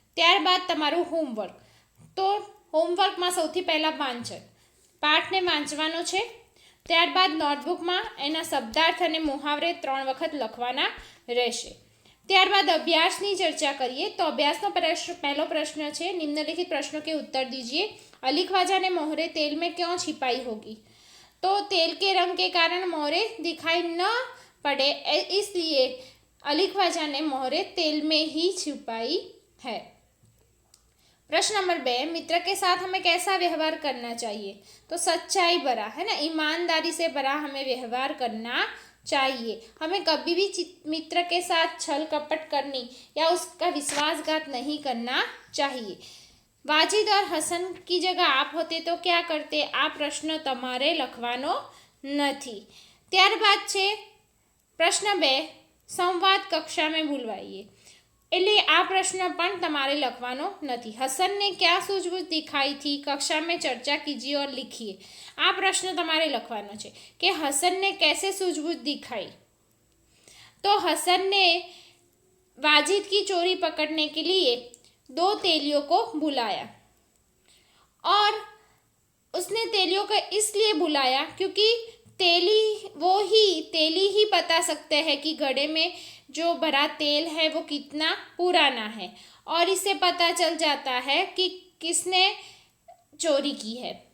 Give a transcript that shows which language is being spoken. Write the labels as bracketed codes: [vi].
[gu] ત્યારબાદ તમારું હોમવર્ક। તો હોમવર્કમાં સૌથી પહેલાં વાંચન, પાઠને વાંચવાનો છે। ત્યારબાદ નોટબુકમાં એના શબ્દાર્થ અને મુહાવરે 3 વખત લખવાના રહેશે। ત્યારબાદ અભ્યાસની ચર્ચા કરીએ તો અભ્યાસનો પહેલો પ્રશ્ન છે, [hi] निम्नलिखित प्रश्नों के उत्तर दीजिए। अली ख्वाजा ने मोहरे तेल में क्यों छिपाई होगी? तो तेल के रंग के कारण मोहरे दिखाई न पड़े, इसलिए अली ख्वाजा ने मोहरे तेल में ही छिपाई है। प्रश्न नंबर 2, मित्र के साथ हमें कैसा व्यवहार करना चाहिए? तो सच्चाई भरा, है ना, ईमानदारी से भरा हमें व्यवहार करना चाहिए। हमें कभी भी मित्र के साथ छल कपट करनी या उसका विश्वासघात नहीं करना चाहिए। वाजिद और हसन की जगह आप होते तो क्या करते? [gu] आ प्रश्न तमारे लखवानो नथी। त्यारबाद छे [hi] प्रश्न 2, संवाद कक्षा में बुलवाइए। [gu] એટલે આ પ્રશ્ન પણ તમારે લખવાનો નથી। [hi] હસનને क्या सूझबूझ दिखाई थी? कक्षा में चर्चा कीजिए और लिखिए। [gu] આ પ્રશ્ન તમારે લખવાનો છે કે હસનને [hi] कैसे सूझबूझ दिखाई। तो हसन ने वाजिद की चोरी पकड़ने के लिए 2 तेलियों को बुलाया और उसने तेलियों को इसलिए बुलाया क्योंकि तेली ही बता सकते हैं कि घड़े में जो भरा तेल है वो कितना पुराना है और इससे पता चल जाता है कि किसने चोरी की है।